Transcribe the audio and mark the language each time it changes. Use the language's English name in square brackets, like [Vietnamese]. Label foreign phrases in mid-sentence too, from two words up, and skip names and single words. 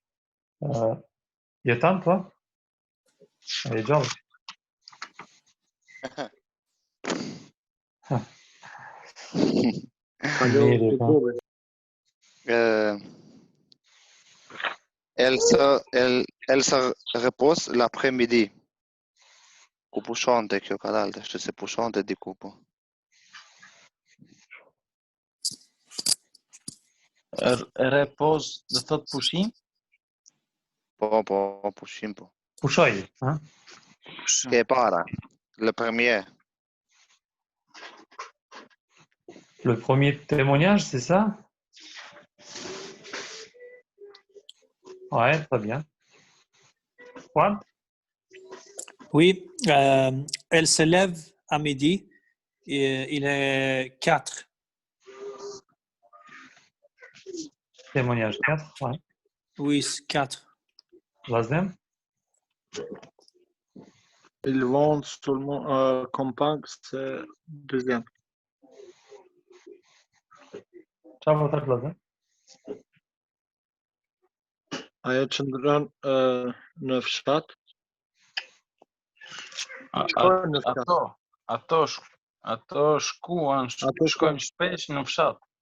[French] Yatan, toi? Allez, George. Elle se repose l'après-midi. [Albanian] Ku pushonte kjo ka dalë, është se pushonte diku po. Repose de thot pushim? Po, pushim po. Pushoj, hein? E para, [French] le premier. Le premier témoignage, c'est ça? Ouais, très bien. Juan? Oui, elle se lève à midi, et il est 4. Témoignage 4, ouais. Oui, 4. Lazem? Ils vont seulement à campagne, c'est deuxième. [Albanian] Çfarë votat Lazem? Ajo qëndron në fshat. Shkojnë në fshat. Ato shkojnë shpesh në fshat.